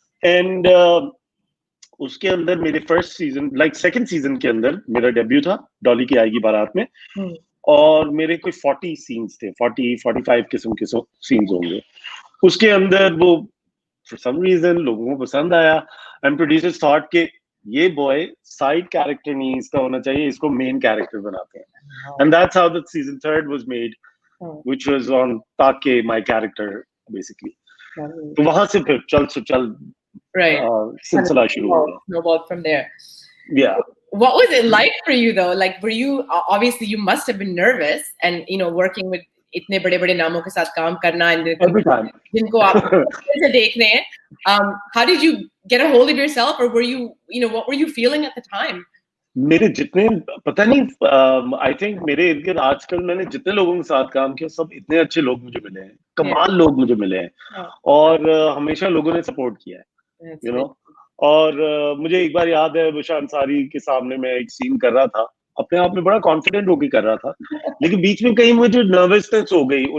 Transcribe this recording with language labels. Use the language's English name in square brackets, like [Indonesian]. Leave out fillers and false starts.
[Hindi] And उसके अंदर मेरे first season like second season के अंदर मेरा डेब्यू था डॉली की आएगी बारात में. और मेरे कोई 40 सीन्स थे, 40-45 किस्म के सीन्स होंगे. उसके अंदर वो [English] for some reason [Hindi] लोगों को पसंद आया, [English] and producers thought [Hindi] कि ये boy side character नहीं इसका होना चाहिए, इसको main character बनाते हैं. [English] And that's how the season 3 was made, which was on Take, my character, basically. [Hindi] तो वहां से फिर चल [English] right. [Hindi] सिलसिला शुरू हो गया. [English] Snowballed from there. Yeah. What was it like for you though? Like, were you obviously you must have been nervous, and working with [Hindi] इतने बड़े-बड़े नामों के साथ काम करना [English] and Every time. [Hindi] जिनको आप से देख रहे हैं. [English] How did you get a hold of yourself, or were you what were you feeling at the time? [Hindi] मेरे जितने पता नहीं आई थिंक मेरे इर्द गिर्द आजकल मैंने जितने लोगों के साथ काम किया सब इतने अच्छे लोग मुझे मिले हैं, कमाल लोग मुझे मिले हैं, और हमेशा लोगों ने सपोर्ट किया है, यू नो. और मुझे एक बार याद है बुशरा अंसारी के सामने मैं एक सीन कर रहा था, अपने आप में बड़ा कॉन्फिडेंट होकर कर रहा था, लेकिन बीच में कहीं मुझे नर्वसनेस हो गई.